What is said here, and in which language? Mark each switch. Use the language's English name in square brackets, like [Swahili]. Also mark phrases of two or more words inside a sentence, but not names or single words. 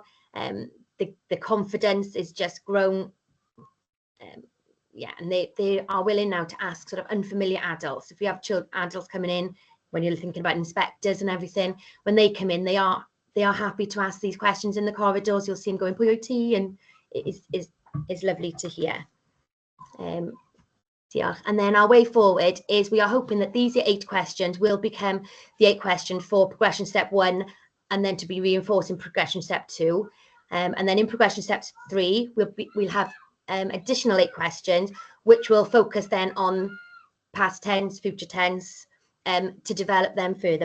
[English] The confidence is just grown. Yeah, and they are willing now to ask sort of unfamiliar adults. If you have adults coming in, when you're thinking about inspectors and everything, when they come in, they are happy to ask these questions in the corridors. You'll see them going [Welsh] pwy wyt ti, [English] and it is lovely to hear. And then our way forward is we are hoping that these 8 questions will become the 8 questions for progression step 1, and then to be reinforced in progression step 2. And then in progression step 3, we'll have additional 8 questions, which will focus then on past tense, future tense, to develop them further.